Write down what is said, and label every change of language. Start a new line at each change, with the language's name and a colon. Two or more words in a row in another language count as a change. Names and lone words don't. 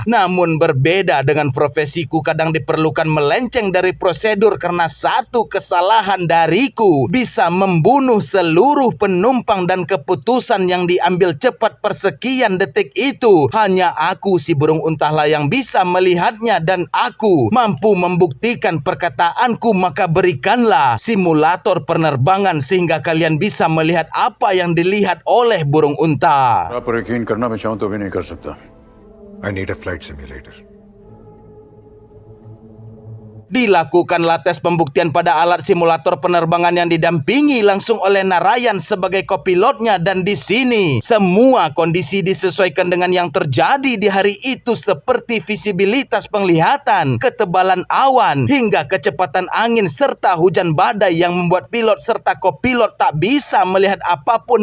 Indonesian: Namun berbeda dengan profesiku, kadang diperlukan melenceng dari prosedur karena satu kesalahan dariku bisa membunuh seluruh penumpang dan keputusan yang diambil cepat persekian detik itu hanya aku si burung untahlah yang bisa melihatnya dan aku mampu membuktikan perkataanku. Maka berikanlah simulator penerbangan sehingga kalian bisa melihat apa yang dilihat oleh burung unta.
Hindi: आप पर यकीन करना मैं चाहूं तो भी नहीं कर सकता.
English: I need a flight simulator.
Indonesian: Dilakukanlah tes pembuktian pada alat simulator penerbangan yang didampingi langsung oleh Narayan sebagai kopilotnya, dan di sini semua kondisi disesuaikan dengan yang terjadi di hari itu seperti visibilitas penglihatan, ketebalan awan, hingga kecepatan angin serta hujan badai yang membuat pilot serta kopilot tak bisa melihat apapun.